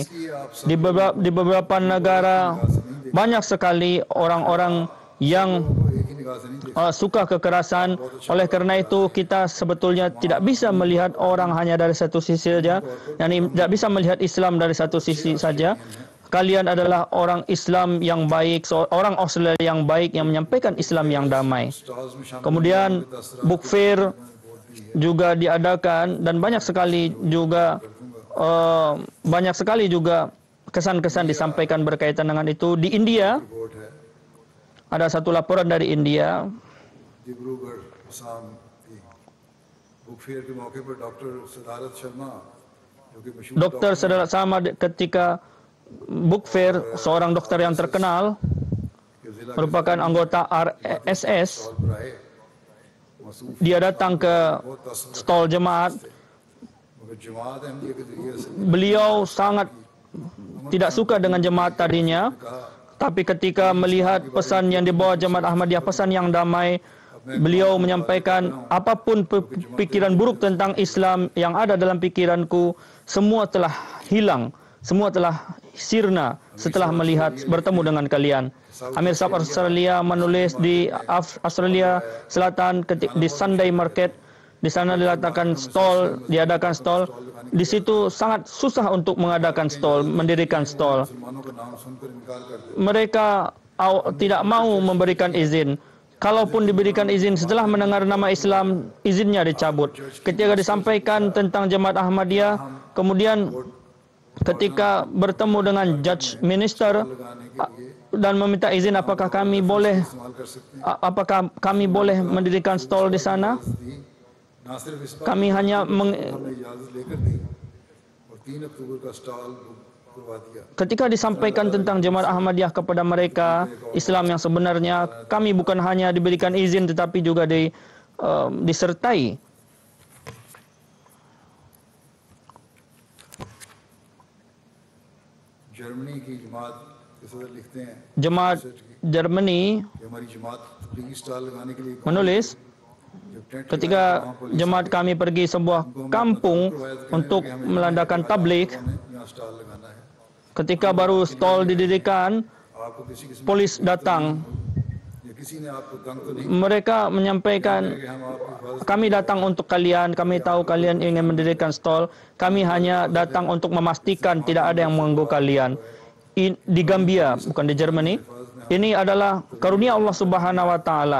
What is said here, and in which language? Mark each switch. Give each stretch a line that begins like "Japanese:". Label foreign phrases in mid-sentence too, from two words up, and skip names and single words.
Indonesian: Di beberapa negara banyak sekali orang-orang yang
Urdu: ایک ہی نگاہ سے نہیں دیکھا.
Indonesian: suka kekerasan. Oleh karena itu kita sebetulnya tidak bisa melihat orang hanya dari satu sisi saja, yakni tidak bisa melihat Islam dari satu sisi saja. Kalian adalah orang Islam yang baik, orang Australia yang baik yang menyampaikan Islam yang damai.
Urdu: سٹالز میں شامل
Indonesian: Kemudian
English: book fair
Indonesian: juga diadakan, dan banyak sekali juga kesan-kesan disampaikan berkaitan dengan itu. Di India
Urdu: رپورٹ ہے.
Indonesian: ada satu laporan dari India.
Urdu: ڈبروگڑھ آسام کی
English: book fair
Urdu: کے موقع پر ڈاکٹر صدارت شرما جو کہ مشہور
Indonesian: Dokter Sadarat Sama ketika
English: book fair,
Indonesian: seorang dokter yang terkenal
Urdu: کے ضلع
Indonesian: merupakan anggota RSS.
Urdu: سٹال پر آئے، موصوف
Indonesian: Dia datang ke
Urdu: بہت تسلط,
Indonesian: stol jemaat.
Urdu: مگر جماعت احمدیہ کے ذریعے سے
Indonesian: Beliau sangat tidak suka dengan jemaat tadinya, tapi ketika melihat pesan yang dibawa jemaat Ahmadiyah, pesan yang damai, beliau menyampaikan, apapun pikiran buruk tentang Islam yang ada dalam pikiranku, semua telah hilang, semua telah sirna setelah bertemu dengan kalian. Amir Sahab Australia menulis di Australia Selatan di Sunday Market. Di sana diadakan stol. Di situ sangat susah untuk mendirikan stol.
Urdu: مسلمانوں کا نام سن کر انکار کرتے.
Indonesian: Mereka tidak mau memberikan izin. Kalaupun diberikan izin, setelah mendengar nama Islam, izinnya dicabut. Ketika disampaikan tentang jemaat Ahmadiyah, kemudian ketika bertemu dengan
English: judge minister
Indonesian: dan meminta izin, apakah kami boleh mendirikan stol di sana?
Urdu: نہ صرف اس بار
Indonesian: Kami hanya
Urdu: ہم نے اجازت لے کر دی اور 3 اکتوبر کا سٹال کروا دیا.
Indonesian: ketika disampaikan tentang jemaat Ahmadiyah kepada mereka, Islam yang sebenarnya, kami bukan hanya diberikan izin tetapi juga disertai.
Urdu: جرمنی کی جماعت کے صدر لکھتے ہیں
Indonesian: Jemaat Germany
Urdu: کہ ہماری جماعت تبلیغی سٹال لگانے کے لیے
Indonesian: menulis,
Urdu: جب ٹینٹ
Indonesian: ketika jemaat kami pergi sebuah kampung untuk meladakan tabligh,
Urdu: یہاں سٹال لگانا ہے,
Indonesian: ketika baru stol didirikan,
Urdu: آپ کو کسی قسم
Indonesian: polis datang.
Urdu: یا کسی نے آپ کو تنگ تو نہیں
Indonesian: Mereka menyampaikan,
Urdu: کہ ہم آپ کی حفاظت
Indonesian: kami datang untuk kalian, kami tahu kalian ingin mendirikan stol, kami hanya datang untuk memastikan tidak ada yang mengganggu kalian. Di Gambia, bukan di Germany. Ini adalah karunia
Arabic: الله سبحانه وتعالى.